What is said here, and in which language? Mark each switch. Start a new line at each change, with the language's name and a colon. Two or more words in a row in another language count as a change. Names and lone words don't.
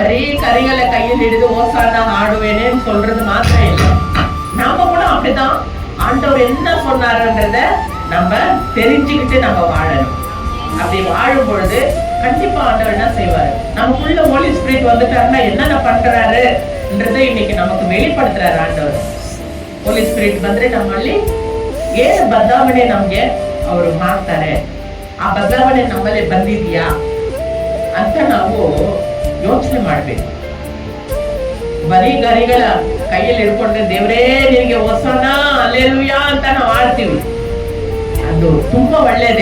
Tamil: ಬರೀ கரிகளை கையில் ಹಿಡಿದು ஓசானா ஆடுவேனேன்னு சொல்றது மாத்திரம் இல்லை. நாம கூட அப்படிதான் ஆண்டவர் என்ன சொன்னாருன்றத நம்ம தெரிஞ்சுக்கிட்டு நம்ம வாழணும். அப்படி வாழும் பொழுது கண்டிப்பா ஆண்டவர் என்ன செய்வாரு, நமக்குள்ள
English: holy spirit
Tamil: வந்துட்டாருன்னா என்னென்ன பண்றாருன்றதை இன்னைக்கு நமக்கு வெளிப்படுத்துறாரு ಆண்டவர்.
English: holy spirit
Kannada: ಬಂದ್ರೆ ನಮ್ಮಲ್ಲಿ ಏನು ಬದಲಾವಣೆ ನಮ್ಗೆ ಅವರು ಮಾಡ್ತಾರೆ, ಆ ಬದಲಾವಣೆ ನಮ್ಮಲ್ಲಿ ಬಂದಿದ್ಯಾ ಅಂತ ನಾವು ಯೋಚನೆ ಮಾಡ್ಬೇಕು. ಬರೀ ಗರಿಗಳ ಕೈಯಲ್ಲಿ ಹಿಡ್ಕೊಂಡ್ರೆ ದೇವರೇ ನಿನಗೆ ಹೊಸನ ಅಲ್ಲೇಲುಯಾ ಅಂತ ನಾವು ಆಡ್ತೀವಿ, ಅದು ತುಂಬಾ ಒಳ್ಳೇದೆ.